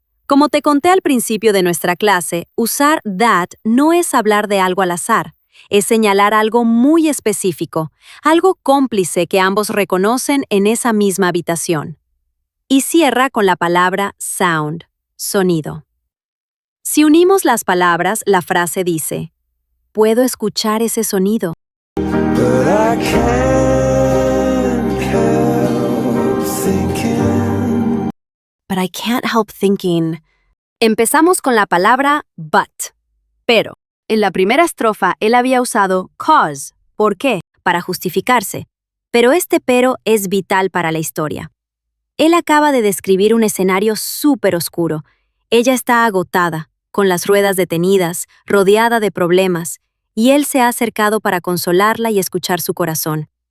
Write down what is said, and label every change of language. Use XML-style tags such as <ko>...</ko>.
<es>Como te conté al principio de nuestra clase, usar that no es hablar de algo al azar, es señalar algo muy específico, algo cómplice que ambos reconocen en esa misma habitación. Y cierra con la palabra sound, sonido. Si unimos las palabras, la frase dice, puedo escuchar ese sonido.</es> <en>But I can't help thinking. But I can't help thinking.</en> <es>Empezamos con la palabra but. Pero, en la primera estrofa él había usado cause. ¿Por qué? Para justificarse. Pero este pero es vital para la historia. Él acaba de describir un escenario súper oscuro. Ella está agotada, con las ruedas detenidas, rodeada de problemas, y él se ha acercado para consolarla y escuchar su corazón.</es>